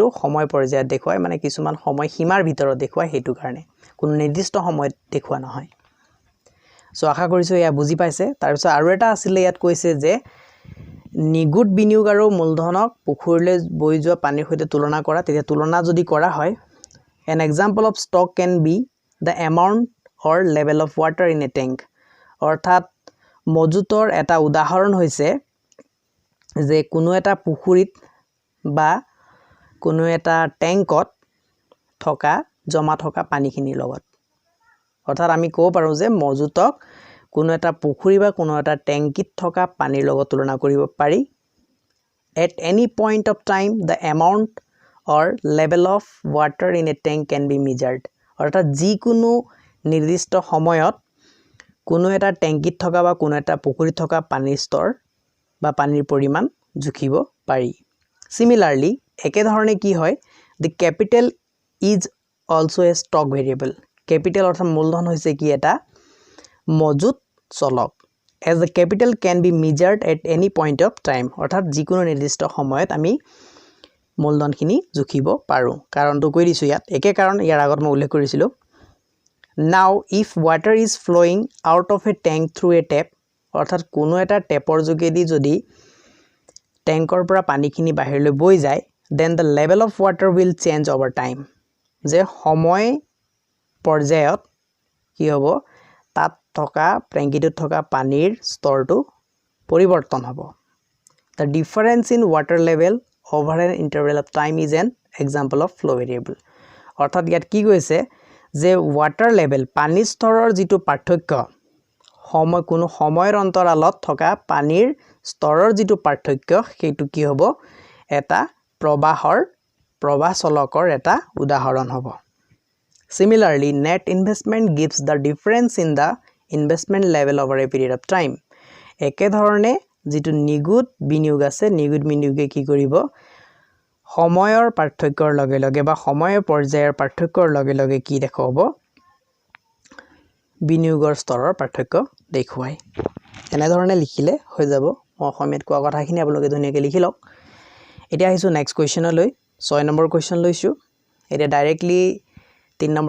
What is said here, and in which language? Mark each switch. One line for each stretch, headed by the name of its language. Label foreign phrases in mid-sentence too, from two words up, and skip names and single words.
Assamese: সময় পৰ্যায়ত দেখুৱায় মানে কিছুমান সময় সীমাৰ ভিতৰত দেখুৱায় হেতু কাৰণে কোনো নিৰ্দিষ্ট সময়ত দেখুৱা নহয় সো আশা কৰিছো এয়া বুজি পাইছে তাৰ পিছত আৰু এটা আছিল ইয়াত কৈছে যে নিগুড বিনিয়োগ আৰু মূলধনক পুখুৰীলৈ বৈ যোৱা পানীৰ সৈতে তুলনা কৰা তেতিয়া তুলনা যদি কৰা হয়
English: an example of stock can be the amount or level of water in a tank
Assamese: অৰ্থাৎ মজুতৰ এটা উদাহৰণ হৈছে যে কোনো এটা পুখুৰীত বা কোনো এটা ট্যাঙ্কত থকা জমা থকা পানীখিনিৰ লগত অৰ্থাৎ আমি ক'ব পাৰো যে মজুতক কোনো এটা পুখুৰী বা কোনো এটা ট্যাঙ্কিত থকা পানীৰ লগত তুলনা কৰিব পাৰি
English: at any point of time the amount or level of water in a tank can be measured
Assamese: অৰ্থাৎ যিকোনো নিৰ্দিষ্ট সময়ত কোনো এটা ট্যাঙ্কিত থকা বা কোনো এটা পুখুৰীত থকা পানীৰ স্তৰ বা পানীৰ পৰিমাণ জুখিব পাৰি similarly একে ধৰণে কি হয়
English: the capital is also a stock variable capital
Assamese: অৰ্থাৎ মূলধন হৈছে কি এটা মজুদ চলক
English: as the capital can be measured at any point of time
Assamese: অৰ্থাৎ যিকোনো নিৰ্দিষ্ট সময়ত আমি মূলধনখিনি জুখিব পাৰো কাৰণটো কৈ দিছো ইয়াত একে কাৰণ ইয়াৰ আগত মই উল্লেখ কৰিছিলো
English: now if water is flowing out of a tank through a tap
Assamese: অৰ্থাৎ কোনো এটা টেপৰ যোগেদি যদি ট্যাঙ্কৰ পৰা পানীখিনি বাহিৰলৈ বৈ যায়
English: then the level of water will change over time
Assamese: যে সময় পৰ্যায়ত কি হ'ব তাত থকা ট্যাঙ্কিটোত থকা পানীৰ স্তৰটো পৰিৱৰ্তন হ'ব
English: the difference in water level over an interval of time is an example of flow variable
Assamese: অৰ্থাৎ ইয়াত কি কৈছে যে
English: water level
Assamese: পানীৰ স্তৰৰ যেটো পাৰ্থক্য সময় কোনো সময়ৰ অন্তৰালত থকা পানীৰ স্তৰৰ যেটো পাৰ্থক্য সেইটো কি হ'ব এটা প্ৰবাহ চলকৰ এটা উদাহৰণ হ'ব
English: similarly net investment gives the difference in the investment level over a period of time
Assamese: একে ধৰণে যেটো নিগুড বিনিয়োগ আছে নিগুড বিনিয়োগে কি কৰিব সময়ৰ পাৰ্থক্যৰ লগে লগে বা সময়ৰ পৰ্যায়ৰ পাৰ্থক্যৰ লগে লগে কি দেখুৱাব বিনিয়োগৰ স্তৰৰ পাৰ্থক্য দেখুৱায় এনে ধৰণে লিখিলে হৈ যাব অসমীয়াত কোৱা কথাখিনি আপোনালোকে ধুনীয়াকৈ লিখি লওক এতিয়া আহিছো
English: next question
Assamese: 6 নম্বৰ কোৱেশ্চন লৈছো এতিয়া ডাইৰেক্টলি 3 নম্বৰ